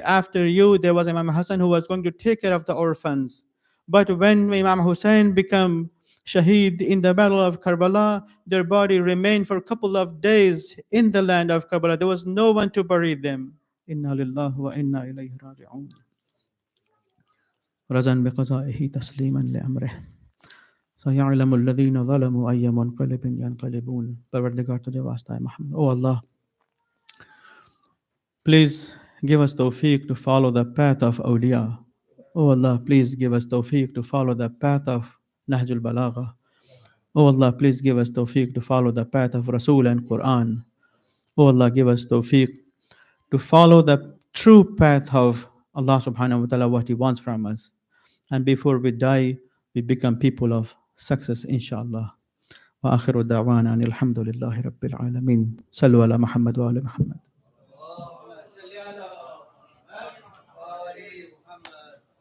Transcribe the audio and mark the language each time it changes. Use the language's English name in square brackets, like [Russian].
[English] After you, there was Imam Hassan who was going to take care of the orphans. But when Imam Hussein became Shaheed in the battle of Karbala, their body remained for a couple of days in the land of Karbala. There was no one to bury them. [Arabic] Inna lillahi wa inna ilayhi raji'un. رزا بقضائه تسليما لأمره سيعلم الذين ظلموا أي منقلب ينقلبون. [Urdu] Parvardigar tujhe wasta hai Muhammad. [English] Oh Allah, please give us tawfiq to follow the path of awliya. Oh Allah, please give us tawfiq to follow the path of Nahjul Balagha. Oh Allah, please give us tawfiq to follow the path of Rasul and Quran. Oh Allah, give us tawfiq to follow the true path of Allah subhanahu wa ta'ala, what He wants from us. And before we die, we become people of success, inshallah. [Arabic] وآخر دعوانا أن الحمد لله رب العالمين. صلوا على محمد وآل محمد. اللهم صل على محمد وآل محمد.